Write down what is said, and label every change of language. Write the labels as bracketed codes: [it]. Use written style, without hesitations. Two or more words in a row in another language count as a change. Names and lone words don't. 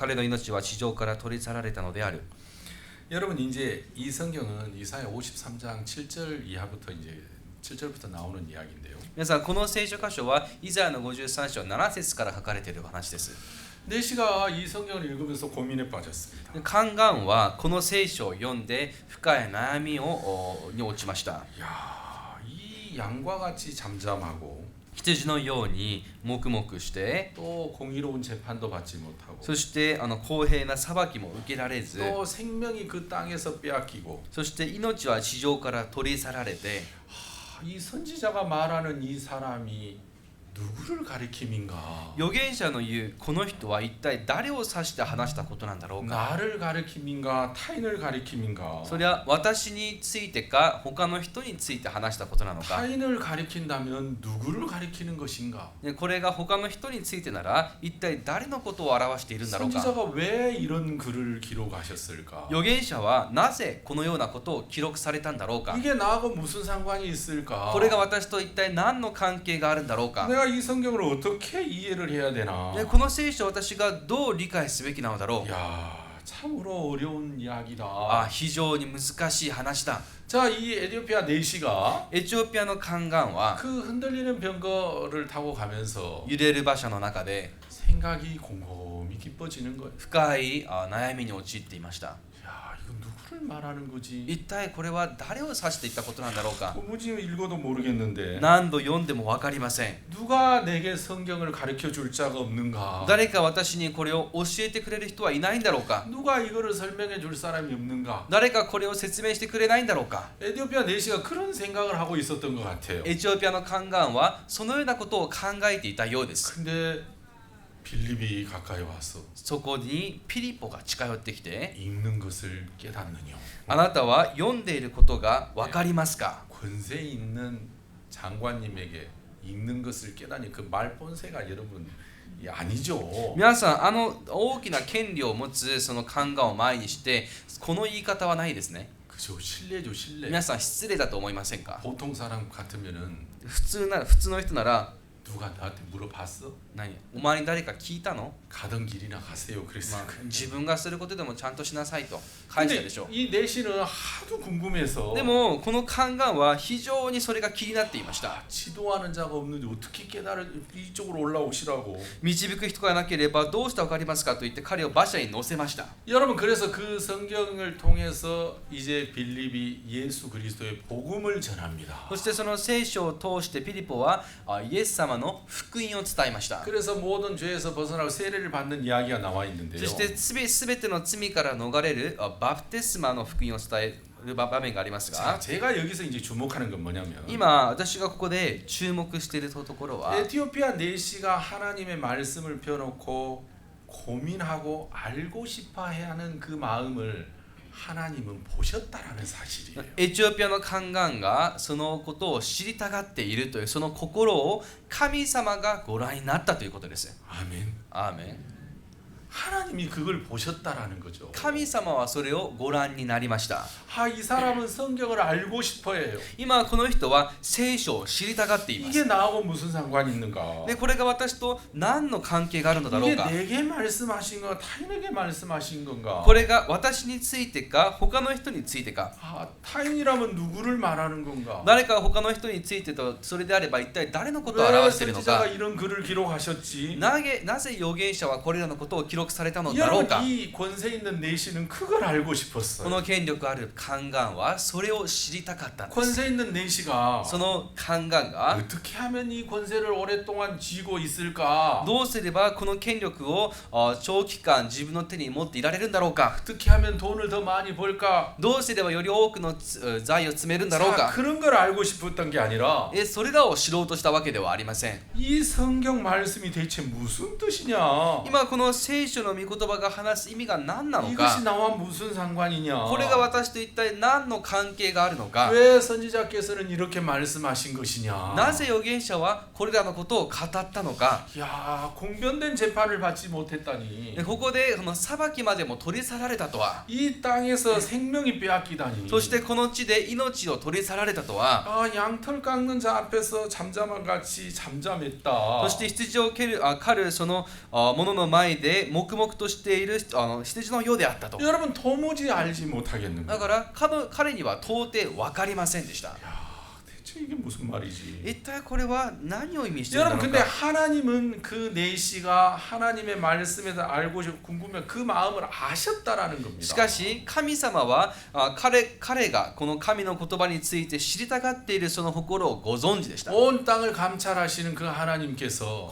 [ja] 彼の命は地上から取り去られたのである。 [ko] 여러분 이제 이 성경은 이사야 53장 7절 이하부터 이제 7절부터 나오는 이야기인데요. [ja] 皆さん、この聖書箇所はイザヤの53章7節から書かれている話です。 [ko] 내시가 이 성경을 읽으면서 고민에 빠졌습니다. [ja] カンガンはこの聖書を読んで深い悩みに落ちました。 [ko] 야, 이 양과 같이 잠잠하고 [ja] 羊のように黙々して、 [ko] 또 공의로운 재판도 받지 못하고 [ja] そして公平な裁きも受けられず、 [ko] 또 생명이 그 땅에서 빼앗기고 [ja] そして命は地上から取り去られて、 [ko] 이 선지자가 말하는 이 사람이 누구를 가리킴인가? [ja] 預言者の言うこの人は一体誰を指して話したことなんだろうか。 [ko] 나를 가리킴인가? 타인을 가리킴인가? [ja] それは私についてか他の人について話したことなのか。 [ko] 타인을 가리킨다면 누구를 가리키는 것인가? [ja] これが他の人についてなら一体誰のことを表しているんだろうか。 [ko] 선지자가 왜 이런 글을 기록하셨을까? [ja] 預言者はなぜこのようなことを記録されたんだろうか。 [ko] 이게 나하고 무슨 상관이 있을까? [ja] これが私と一体何の関係があるんだろうか。 [ko] 내가 이 성경을 어떻게 이해를 해야 되나? [ja] この聖書を私がどう理解すべきなのだろう。 [ko] 야, 참으로 어려운 이야기다. [ja] 非常に難しい話だ。 [ko] 자, 이 에티오피아 내시가 [ja] エチオピアのカンガンは [ko] 그 흔들리는 병거를 타고 가면서 [ja] 揺れる馬車の中で [ko] 생각이 곰곰이 깊어지는 거예요. [ja] 深い悩みに陥っていました。 [ko] 야, 이거 누구를 말하는 거지? [ja] 一体これは誰を指していったことなんだろうか。 [ko] 도무지 읽어도 모르겠는데 [ja] 何度読んでも分かりません。 [ko] 누가 내게 성경을 가르쳐 줄 자가 없는가? [ja] 誰か私にこれを教えてくれる人はいないんだろうか。 [ko] 누가 이거를 설명해 줄 사람이 없는가? [ja] 誰かこれを説明してくれないんだろうか。 [ko] 에티오피아 내시가 그런 생각을 하고 있었던 것 같아요. [ja] エチオピアのカンガンはそのようなことを考えていたようです。 [ko] 근데 빌립이 가까이 와서 [ja] そこにピリポが近寄ってきて、 [ko] 읽는 것을 깨닫느냐? [ja] あなたは読んでいることが分かりますか。 [ko] 권세 있는 장관님에게 읽는 것을 깨닫니 그 말본세가 여러분 아니죠. [ja] 皆さん、大きな権利を持つそのカンガンを前にしてこの言い方はないですね。 [ko] 그죠, 실례죠, 실례. [ja] 皆さん失礼だと思いませんか。 [ko] 보통 사람 같으면은 [ja] 普通の人なら [ko] 누가 나한테 물어봤어? [ja] お前に誰か聞いたの。 [ko] 가던 길이나 가세요. 그랬을 거예요. [ja] 自分がすることでもちゃんとしなさいと返したでしょう。 [ko] 이 내시는 하도 궁금해서 [ja] でもこのカンガンは非常にそれが気になっていました。 [ko] 지도하는 자가 없는데 어떻게 깨달을 이쪽으로 올라오시라고. [ja] 導く人がなければどうして分かりますかと言って彼を馬車に乗せました。 [ko] 여러분 그래서 그 성경을 통해서 이제 빌립이 예수 그리스도의 복음을 전합니다. [ja] そしてその聖書を通してピリポはイエス様の福音を伝えました。 [ko] 그래서 모든 죄에서 벗어나고 세례를 받는 이야기가 나와 [ja] そ [ko] 있는데요. [ja] してすべての罪から逃れるバプテスマの福音を伝える場面があります [ko] 자, [ja] が、 [ko] 제가 여기서 이제 주목하는 건 뭐냐면 [ja] 今私がここで注目しているところは、 [ko] 에티오피아 내시가 하나님의 말씀을 펴놓고 고민하고 알고 싶어해야 하는 그 마음을 하나님은 보셨다라는 사실이에요. [ja] エチオピアの宦官がそのことを知りたがっているというその心を神様がご覧になったということです。 [ko] 아멘. [ja] アーメン。 [ko] 하나님이 그걸 보셨다라는 거죠. [ja] 神様はそれをご覧になりました。 [ko] 이 사람은 성경을 알고 싶어해요. [ja] 今この人は聖書を知りたがっています。 [ko] 이게 나하고 무슨 상관이 있는가? [ja] でこれが私と何の関係があるのだろう [ko] 이게 [ja] か。 [ko] 내게 말씀하신 건가? 타인에게 말씀하신 건가? [ja] これが私についてか他の人についてか。 [ko] 타인이라면 누구를 말하는 건가? [ja] 誰か他の人についてとそれであれば一体誰のことを [ko] 왜 [ja] 表しているの [ko] 선지자가 [ja] か。 [ko] 이런 글을 기록하셨지? [ja] なぜ預言者はこれらのことを記録されたのだろう [ko] 여러분 [ja] か。 [ko] 이 권세 있는 내시는 그걸 알고 [ja] こ [ko] 싶었어요. [ja] の権力ある宦官はそれを知りたかったんです。 [ko] 권세 있는 내시가 [ja] その宦官が [ko] 어떻게 하면 이 권세를 오랫동안 쥐고 있을까? [ja] どうすればこの権力を長期間自分の手に持っていられるんだろうか。 [ko] 어떻게 하면 돈을 더 많이 벌까? [ja] どうすればより多くの財を詰めるんだろう [ko] 자, [ja] か。 [ko] 그런 걸 알고 싶었던 게 아니라 [ja] それらを知ろうとしたわけではありません。 [ko] 이 성경 말씀이 대체 무슨 뜻이냐? [ja] 今この聖書の御言葉が話す意味が何なの [ko] 이것이 [ja] か。 [ko] 나와 무슨 상관이냐? [ja] これが私と一体何の関係があるのか。 [ko] 왜 선지자께서는 이렇게 말씀하신 것이냐? [ja] なぜ預言者はこれらのことを語ったのか。 [ko] 야, 공변된 재판을 받지 못했다니. [ja] ここでこの裁きまでも取り去られたとは。 [ko] 이 땅에서 생명이 빼앗기다니. [ja] そしてこの地で命を取り去られたとは。 [ko] 양털 깎는 자 앞에서 잠잠한 같이 잠잠했다. [ja] そして羊を狩るその者の前で黙々としている羊のようであったと。 [ko] 여러분 도무지 알지 못하겠는 [ja] だ [ko] 거예요. [ja] から彼には到底分かりませんでした。 [ko] 대체 이게 무슨 말이지? [ja] 一体これは何を意味しているの [ko] 여러분 근데 [ja] か。 [ko] 하나님은 그 내시가 하나님의 말씀에서 알고 싶고 궁금해 그 마음을 아셨다라는 겁니다. [ja] しかし神様は彼がこの神の言葉について知りたがっているその心をご存知でした。 [ko] 온 땅을 감찰하시는 그 하나님께서